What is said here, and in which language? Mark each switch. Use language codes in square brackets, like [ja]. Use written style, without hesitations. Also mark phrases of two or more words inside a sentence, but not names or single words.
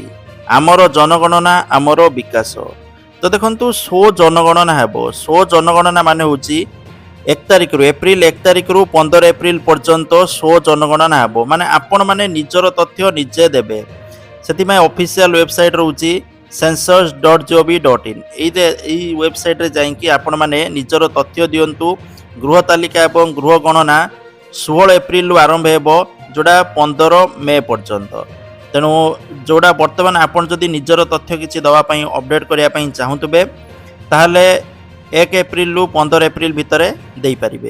[or] ଆମର ଜନଗଣନା ଆମର ବିକାଶ। ତ ଦେଖନ୍ତୁ ଜନଗଣନା ହେବ। ଜନଗଣନା ମାନେ ହେଉଛି 1 ତାରିଖରୁ ଏପ୍ରିଲ 1 ତାରିଖରୁ 15 ଏପ୍ରିଲ ପର୍ଯ୍ୟନ୍ତ ଜନଗଣନା ହେବ। ମାନେ ଆପଣମାନେ ନିଜର ତଥ୍ୟ ନିଜେ ଦେବେ। ସେଥିପାଇଁ [en] official website [or] ରହୁଛି census.gov.in। ଏହି ୱେବସାଇଟ୍ରେ ଯାଇକି ଆପଣମାନେ ନିଜର ତଥ୍ୟ ଦିଅନ୍ତୁ। ଗୃହ ତାଲିକା ଏବଂ ଗୃହ ଗଣନା 16 ଏପ୍ରିଲରୁ ଆରମ୍ଭ ହେବ, ଯେଉଁଟା 15 ମେ ପର୍ଯ୍ୟନ୍ତ। ତେଣୁ ଯେଉଁଟା ବର୍ତ୍ତମାନ ଆପଣ ଯଦି ନିଜର ତଥ୍ୟ କିଛି ଦେବା ପାଇଁ ଅପଡେଟ୍ କରିବା ପାଇଁ ଚାହୁଁଥିବେ ତାହେଲେ 1 ଏପ୍ରିଲରୁ 15 ଏପ୍ରିଲ ଭିତରେ ଦେଇପାରିବେ।